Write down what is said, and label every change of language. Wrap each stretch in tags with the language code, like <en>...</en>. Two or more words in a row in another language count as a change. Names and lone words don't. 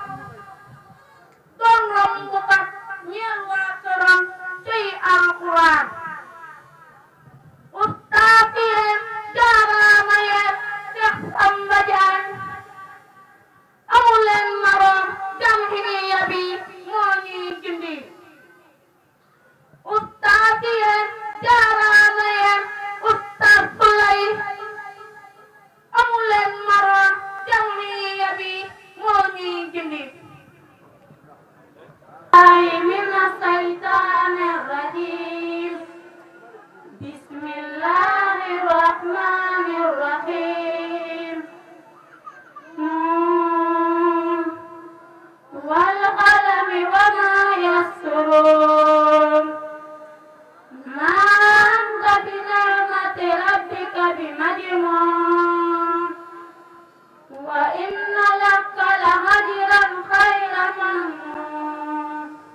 <wo>doon rombukat ñeel waa këram tey alxuraan ustaas yéen jaaraama yéen Seex Samba Jaan amuleen maroom jamhiya bi moo ñuy gindi ustaas yéen jaaraama yéen ustaas Sulay amuleen maroom jamhiya bi moo ñuy gindi</wo> <ar>من الشيطان الرجيم بسم الله الرحمن الرحيم والقلم وما يسطرون ما أنت بنعمة ربك بمجنون وإن لك لأجرا غير ممنون</ar>